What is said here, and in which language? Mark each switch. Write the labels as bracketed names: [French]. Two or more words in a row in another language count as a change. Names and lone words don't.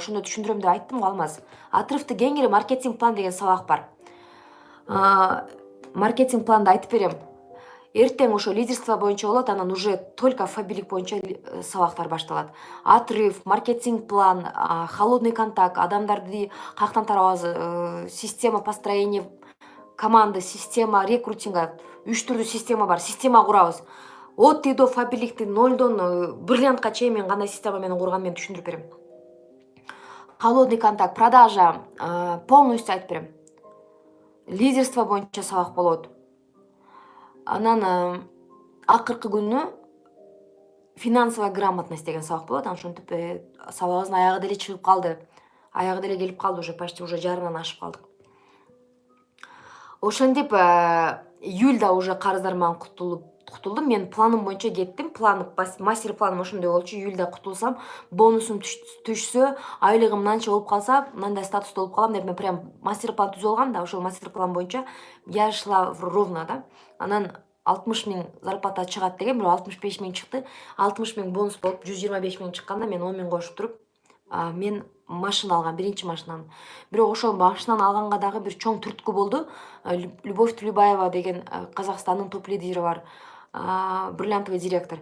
[Kyrgyz] Ошондо түшүндүрөм деп айттым го, Алмаз. Отрывды кеңири маркетинг план деген сабак бар. Маркетинг планды айтып берем. Эртең ошо лидерство боюнча болот, анан уже только фабилик боюнча сабактар башталат. Отрыв, маркетинг план, [Russian] холодный контакт, [Kyrgyz] адамдарды каяктан тарабабыз, [Russian] система построения команды, система рекрутинга, [Kyrgyz] 3 түрдүү система бар. Система курабыз. [Russian] От и до [Kyrgyz] фабиликти 0дон бриллиантка чейин мен кандай система менен курганымды мен түшүндүрүп берем. [Russian] Холодный контакт, продажа, [Kyrgyz] полностью айтып берем. Лидерство боюнча сабак болот. Анан акыркы күнү [Russian] финансовая грамотность [Kyrgyz] деген сабак болот. Анан ошентип сабагыбыздын аягы деле чыгып калды. Аягы деле келип калды, [Russian] уже почти уже [Kyrgyz] жарымдан ашып калдык. Ошентип июльда уже карыздарыман кутулдум. Мен планым боюнча кеттим. Мастер планым ошондой болчу. Июльда кутулсам, бонусум түшсө, айлыгым мынанча болуп калса, мындай статуста болуп калам деп мен прям мастер план түзүп алгам да, ошол мастер план боюнча [Russian] я шла ровно [Kyrgyz] да. Анан 60.000 зарплата чыгат деген, бирок 65.000 чыкты. 60.000 бонус болуп 125.000 чыкканда мен 10.000 кошуп туруп, мен машина алгам, биринчи машинаны. Бирок ошол машинаны алганга дагы бир чоң түрткү болду. Любовь Тулебаева деген Казакстандын топ лидери бар, [Russian] бриллиантовый директор.